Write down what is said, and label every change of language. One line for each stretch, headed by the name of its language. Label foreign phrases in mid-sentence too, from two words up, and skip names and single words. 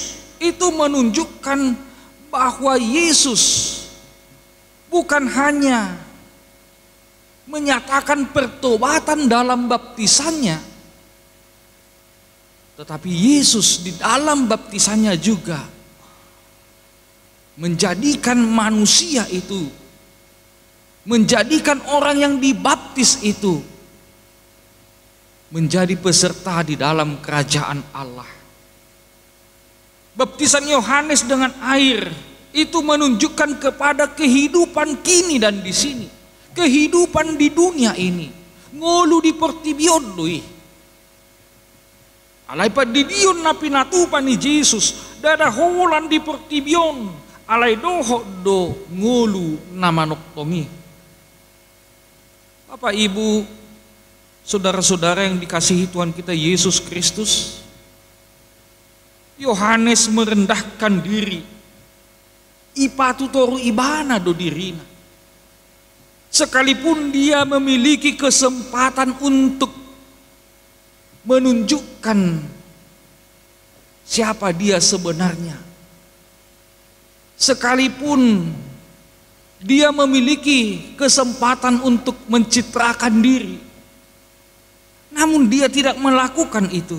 Indonesian: Itu menunjukkan bahwa Yesus bukan hanya menyatakan pertobatan dalam baptisannya, tetapi Yesus di dalam baptisannya juga menjadikan manusia itu, menjadikan orang yang dibaptis itu menjadi peserta di dalam kerajaan Allah. Baptisan Yohanes dengan air itu menunjukkan kepada kehidupan kini dan di sini, kehidupan di dunia ini.
Batak Toba: Ngolu di portibion lui. Alai padidion na pinatupan ni Jesus, dada holan di portibion, alai doho do ngolu na manoktongi.
Indonesian: Bapak, Ibu, saudara-saudara yang dikasihi Tuhan kita Yesus Kristus, Yohanes merendahkan diri.
Batak Toba: Ipatu toru ibana do dirina.
Indonesian: Sekalipun dia memiliki kesempatan untuk menunjukkan siapa dia sebenarnya. Sekalipun dia memiliki kesempatan untuk mencitrakan diri, namun dia tidak melakukan itu.